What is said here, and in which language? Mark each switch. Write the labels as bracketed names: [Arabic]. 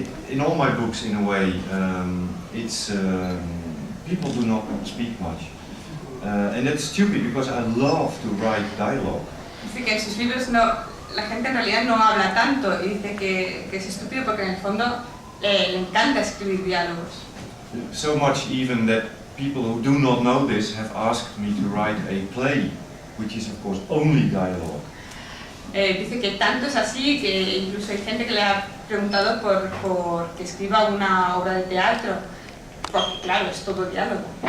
[English] In all my books, in a way, it's people do not speak much, and that's stupid because I love to write dialogue. [Spanish] Dice que en sus libros la gente en realidad no habla tanto, y dice que es estúpido porque en el fondo le encanta escribir diálogos. [English] So much even that people who do not know this have asked me to write a play, which is of course only dialogue. [Spanish] Dice que tanto es así que incluso hay gente que le ha preguntado por que escriba una obra de teatro, porque claro, es todo diálogo.